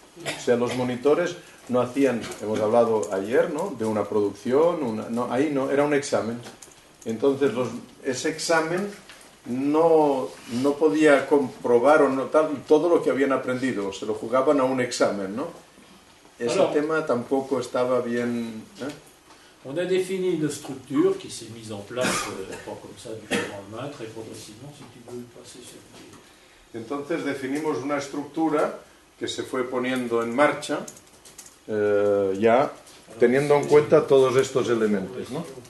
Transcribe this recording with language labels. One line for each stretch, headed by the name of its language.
Spanish: O sea, los monitores no hacían, hemos hablado ayer, ¿no?, de una producción, ahí no, era un examen. Entonces ese examen no podía comprobar o notar todo lo que habían aprendido, se lo jugaban a un examen, ¿no? Ese tema tampoco estaba bien.
French: On a défini une structure qui s'est mise en place, pas comme ça du jour au lendemain, très progressivement, si tu veux passer sur le...
Spanish: Entonces definimos una estructura que se fue poniendo en marcha, ya teniendo en cuenta todos estos elementos, ¿no?